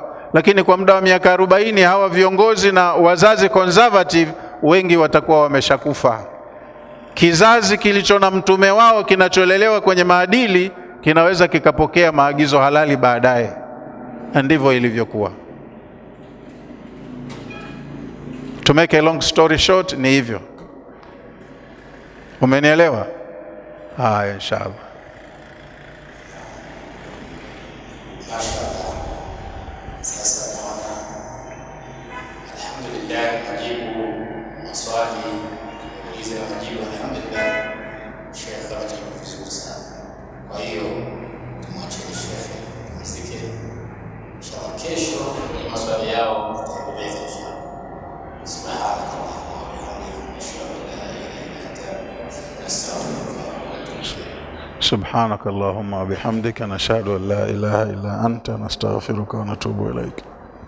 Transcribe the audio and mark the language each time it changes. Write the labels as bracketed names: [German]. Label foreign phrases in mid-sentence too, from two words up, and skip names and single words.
[Swahili] Lakini kwa muda wa miaka 40 hawa viongozi na wazazi conservative wengi watakuwa wameshakufa. Kizazi kilicho na mtume wao kinacholelewa kwenye maadili kinaweza kikapokea maagizo halali baadaye. Na ndivyo ilivyokuwa. [English] To make a long story short, [Swahili] ni hivyo. Umenielewa? Haya, inshallah. Sasa naona alhamdulillah, majibu maswali ulizo na majibu alhamdulillah, Sheikh amejibu vizuri sana. Kwa hiyo tumwachie Sheikh msike, inshallah kesho kwenye maswali yao tutaendeleza inshallah. [Arabic] سبحان الله وبحمده أشهد أن لا إله إلا أنت أستغفرك وأتوب إليك. سبحانك اللهم وبحمدك نشهد أن لا إله إلا أنت نستغفرك ونتوب إليك.